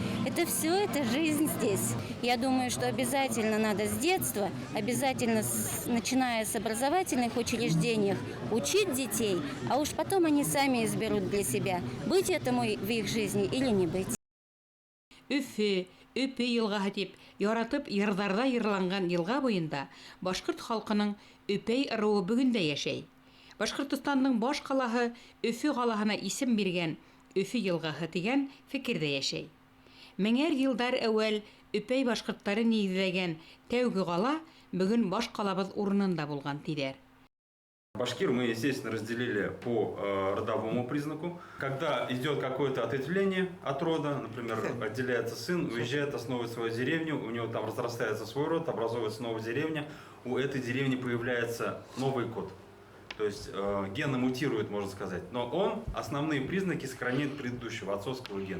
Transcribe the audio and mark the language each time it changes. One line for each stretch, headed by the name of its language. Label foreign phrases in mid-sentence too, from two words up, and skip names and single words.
Russian: Это все, это жизнь здесь. Я думаю, что обязательно надо с детства, обязательно начиная с образовательных учреждений, учить детей, а уж потом они сами изберут для себя, быть этому в их жизни или не быть.
Bashkir: Өфе елгаһы дип яратып йырдарда йырланган елга буенда башкорт халкының Өпей ырыуы бүгендә яшәй. Башкортстанның баш калаһы Өфе калаһына исем биргән Өфе елгаһы дигән фикердә яшәй. Меңәр елдар әүвәл Өпәй башкортлары нигезләгән тәүге кала бүген баш калабыз урынында булган тиләр.
Russian: Башкир мы, естественно, разделили по родовому признаку. Когда идет какое-то ответвление от рода, например, отделяется сын, уезжает, основывает свою деревню, у него там разрастается свой род, образуется новая деревня, у этой деревни появляется новый код. То есть гены мутируют, можно сказать, но он основные признаки сохраняет предыдущего отцовского гена.